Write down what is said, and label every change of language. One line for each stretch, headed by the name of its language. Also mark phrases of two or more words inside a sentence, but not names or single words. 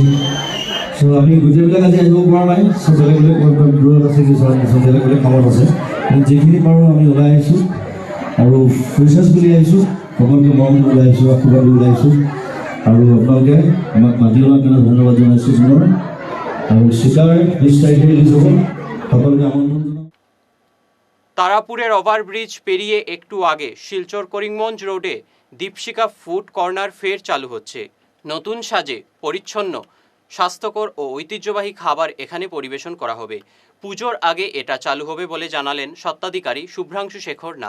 Assamese: চ' আমি গোটেইবিলাক আজি আহিব পৰা নাই, চব বেলেগ বেলেগ দূৰত আছে, কিছুমান বেলেগ বেলেগ কামত আছে, কিন্তু যিখিনি পাৰোঁ আমি ওলাই আহিছোঁ আৰু ফ্ৰেচাৰ্ছ বুলি আহিছোঁ, সকলোকে মৰম দি ওলাই আহিছোঁ, আশীৰ্বাদ দি ওলাই আহিছোঁ আৰু আপোনালোকে আমাক মাতি লোৱাৰ কাৰণে ধন্যবাদ জনাইছোঁ পুনৰ। আৰু স্বীকাৰ 20 তাৰিখে ৰিলিজ হ'ব, সকলোকে আমন্ত্রণ।
Bangla: তারাপুরের ওভারব্রিজ পেরিয়ে একটু আগে শিলচর করিমগঞ্জ রোডে দীপশিখা ফুড কর্নার ফের চালু হচ্ছে। নতুন সাজে পরিচ্ছন্ন, স্বাস্থ্যকর ও ঐতিহ্যবাহী খাবার এখানে পরিবেশন করা হবে। পুজোর আগে এটা চালু হবে বলে জানালেন স্বত্বাধিকারী শুভ্রাংশু শেখর নাথ।